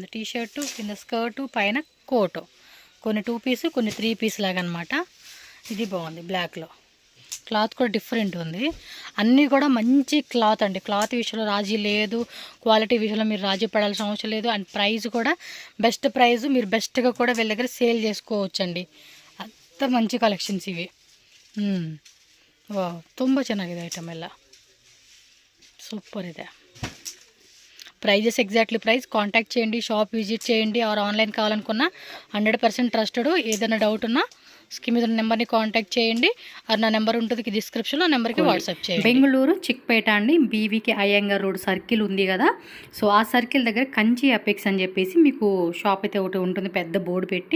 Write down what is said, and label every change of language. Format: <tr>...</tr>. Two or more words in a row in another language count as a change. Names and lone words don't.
<te>టీ షర్టు, కింద స్కర్టు, పైన కోటు. కొన్ని 2 పీస్, కొన్ని 3 పీస్ లాగా అనమాట. ఇది బాగుంది బ్లాక్లో. క్లాత్ కూడా డిఫరెంట్ ఉంది. అన్నీ కూడా మంచి క్లాత్ అండి. క్లాత్ విషయంలో రాజీ లేదు, క్వాలిటీ విషయంలో మీరు రాజీ పడాల్సిన అవసరం లేదు. అండ్ ప్రైస్ కూడా</te> <en>best price.</en> <te>మీరు బెస్ట్గా కూడా వీళ్ళ దగ్గర సేల్ చేసుకోవచ్చండి.</te> <kn>ಅಂಥ ಮಂಚಿ ಕಲೆಕ್ಷನ್ಸ್ ಇವೆ. ವಾವ್, ತುಂಬ ಚೆನ್ನಾಗಿದೆ ಐಟಮ್ ಎಲ್ಲ, సూపర్ ಇದೆ.</kn> <en>prizes exactly price contact</en> <te>చేయండి,</te> <en>shop visit</en> <te>చేయండి. ఆర్ ఆన్లైన్ కావాలనుకున్నా 100% ట్రస్టెడ్. ఏదైనా డౌట్ ఉన్నా స్క్రీన్ మీద నెంబర్ని కాంటాక్ట్ చేయండి. అది నా నెంబర్ ఉంటుంది డిస్క్రిప్షన్లో, నెంబర్కి వాట్సాప్ చేయండి. బెంగళూరు చిక్పేట అండి, బీవీకే అయ్యంగార్ రోడ్ సర్కిల్ ఉంది కదా, సో ఆ సర్కిల్ దగ్గర కంచి అపెక్స్ అని చెప్పేసి మీకు షాప్ అయితే ఒకటి ఉంటుంది, పెద్ద బోర్డు పెట్టి.</te>